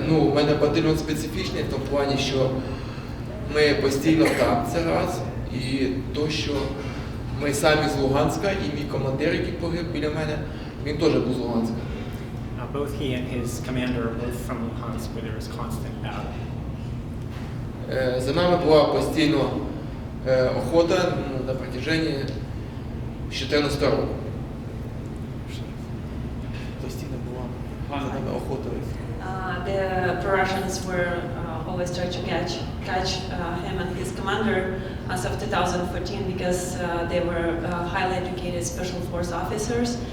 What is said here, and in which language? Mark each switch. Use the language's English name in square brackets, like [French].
[Ukrainian] У мене батальйон специфічний в тому плані, що ми постійно там, це раз, і то, що ми самі з Луганська, і мій командир, який погиб біля мене, він теж був з Луганська. [English] Both he and his commander are both from Luhansk, where there is constant battle. [Ukrainian] За нами була постійно охота на протяжении 14 року. Постійно була за нами охота. [English] The Russians were always trying to catch him and his commander as of 2014 because they were highly educated special force officers.